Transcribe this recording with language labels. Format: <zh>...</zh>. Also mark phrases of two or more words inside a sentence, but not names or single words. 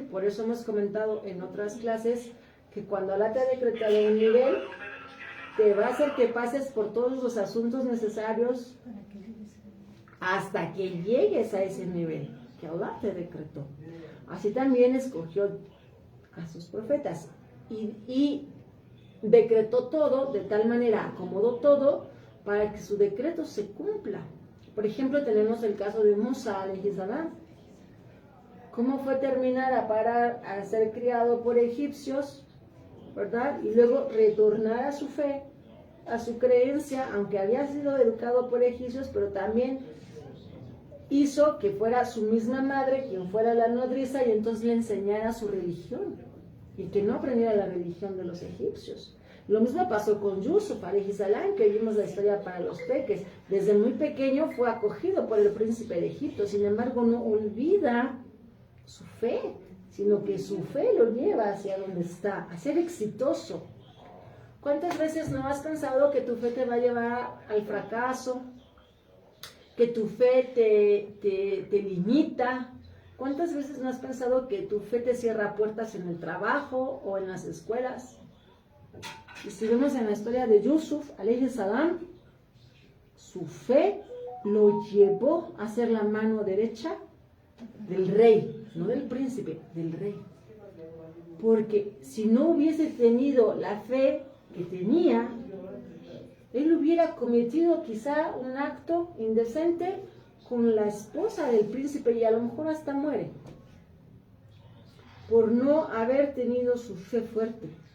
<es>Por eso hemos comentado en otras clases que cuando Allah te ha decretado un nivel, te va a hacer que pases por todos los asuntos necesarios hasta que llegues a ese nivel que Allah te decretó. Así también escogió a sus profetas y decretó todo de tal manera, acomodó todo para que su decreto se cumpla. Por ejemplo, tenemos el caso de Musa</es> <ar>عليه السلام.</ar> <es>¿Cómo fue terminar a ser criado por egipcios, verdad? Y luego retornar a su fe, a su creencia, aunque había sido educado por egipcios, pero también hizo que fuera su misma madre quien fuera la nodriza y entonces le enseñara su religión y que no aprendiera la religión de los egipcios. Lo mismo pasó con Yusuf</es> <ar>عليه السلام,</ar> <es>que vimos la historia para los peques. Desde muy pequeño fue acogido por el príncipe de Egipto, sin embargo no olvida su fe, sino que su fe lo lleva hacia donde está, a ser exitoso. ¿Cuántas veces no has pensado que tu fe te va a llevar al fracaso? Que tu fe te limita. ¿Cuántas veces no has pensado que tu fe te cierra puertas en el trabajo o en las escuelas? Y si vemos en la historia de Yusuf</es> <ar>عليه السلام,</ar> <es>su fe lo llevó a ser la mano derecha del rey, no del príncipe, del rey. Porque si no hubiese tenido la fe que tenía, él hubiera cometido quizá un acto indecente con la esposa del príncipe y a lo mejor hasta muere por no haber tenido su fe fuerte.</es>